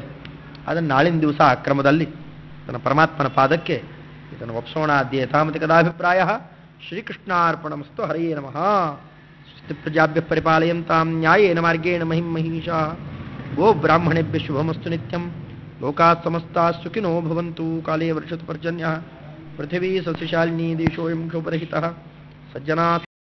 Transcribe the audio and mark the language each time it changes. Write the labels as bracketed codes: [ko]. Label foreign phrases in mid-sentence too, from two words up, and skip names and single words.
[kn] ಅದನ್ನು ನಾಳಿನ ದಿವಸ ಆ ಕ್ರಮದಲ್ಲಿ ಅದನ್ನು ಪರಮಾತ್ಮನ ಪಾದಕ್ಕೆ ಇದನ್ನು ಒಪ್ಸೋಣ. [sa] ಅಧ್ಯೇತಾಮತಿ ಕದಾಭಿಪ್ರಾಯ. ಶ್ರೀಕೃಷ್ಣಾರ್ಪಣಮಸ್ತು. ಹರಯೇ ನಮಃ. ಸ್ವಸ್ತಿ ಪ್ರಜಾಭ್ಯ ಪರಿಪಾಲಯಂತಾಂ ನ್ಯಾಯೇನ ಮಾರ್ಗೇಣ ಮಹಿಂ ಮಹಿಷಾ. ಗೋ ಬ್ರಾಹ್ಮಣೇಭ್ಯ ಶುಭಮಸ್ತು ನಿತ್ಯಂ. ಲೋಕಾಃ ಸಮಸ್ತಾಃ ಸುಖಿನೋ ಭವಂತು. ಕಾಲೇ ವರ್ಷತು ಪರ್ಜನ್ಯಃ. ಪೃಥಿವೀ ಸಸ್ಯಶಾಲಿನೀ ದೇಶೋऽಯಂ ಕ್ಷೋಭರಹಿತಃ. ಸಜ್ಜನಾ